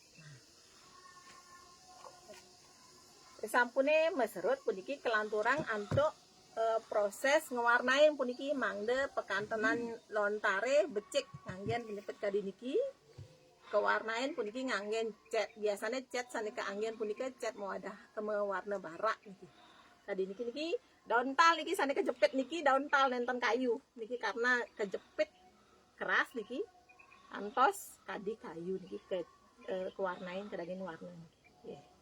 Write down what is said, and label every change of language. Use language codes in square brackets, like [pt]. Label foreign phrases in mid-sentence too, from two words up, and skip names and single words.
[ban] Sampune meserut puniki kelanturang antuk proses ngewarnain puniki mangde pekantenan lontare becik nganggen pinepet kadi niki kewarnain puniki nganggen cat biasanya cat sane keanggen punika cat muadah teme warna barak niki kadi niki daun tal niki sane kejepit niki daun tal nenten kayu niki karena kejepit keras niki antos kadi kayu niki kewarnain kedaging warna niki.